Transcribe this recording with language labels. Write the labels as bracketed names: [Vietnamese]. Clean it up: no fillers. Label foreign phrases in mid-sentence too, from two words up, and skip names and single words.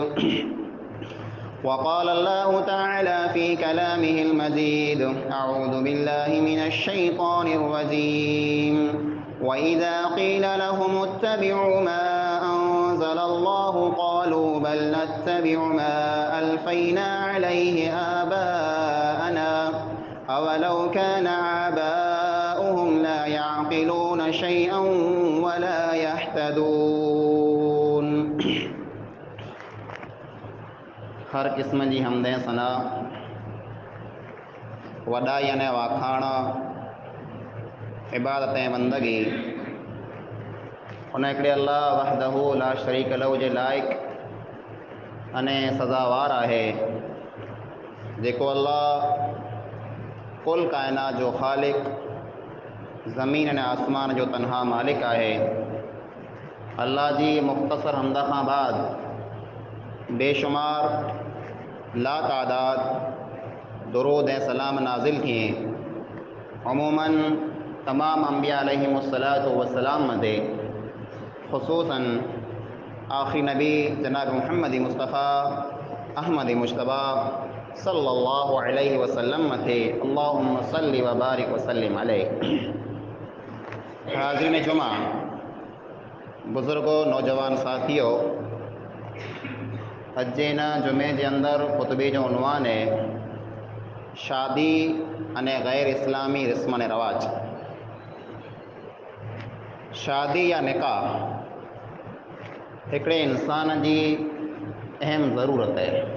[Arabic] وقال الله تعالى في كلامه المجيد أعوذ بالله من الشيطان الرجيم وإذا قيل لهم اتبعوا ما أنزل الله قالوا بل نتبع ما ألفينا عليه آباءنا أولو كان آباؤهم لا يعقلون شيئا ولا يهتدون. [Sindhi] हर किस्म जी हमदें सना वॾाई अने वाखाण इबादतें बंदगी उन हिकिड़े अल्लाह [Arabic] وحده لا شريك له [Sindhi] जे लाइक़ अने सज़ावार आहे जेको अल्लाह कुल काइनात जो ख़ालिक ज़मीन अने आसमान जो तनहा मालिक आहे। अल्लाह जी मुख़्तसर हमद खां बाद बेशुमार ला तादाद दुरूद ऐं सलाम नाज़िल थिए अमूमन तमाम अंबिया [Arabic] عليهم الصلاة والسلام [Sindhi] मथे ख़ुसूसन आखिरी नबी जनाब मुहम्मद मुस्तफ़ा अहमद मुश्तबा [Arabic] صلى الله عليه وسلم [Sindhi] मथे [Arabic] اللهم صل وبارك وسلم عليه. [Sindhi] हाज़िरीन जुमा, बुज़ुर्गो, नौजवान साथियों, अॼु जे हिन जुमे जे अंदरि ख़ुतबे जो उनवान है शादी अने गैर इस्लामी रस्म अने रवाज। शादी या निकाह हिकिड़े इंसान जी अहम ज़रूरत है।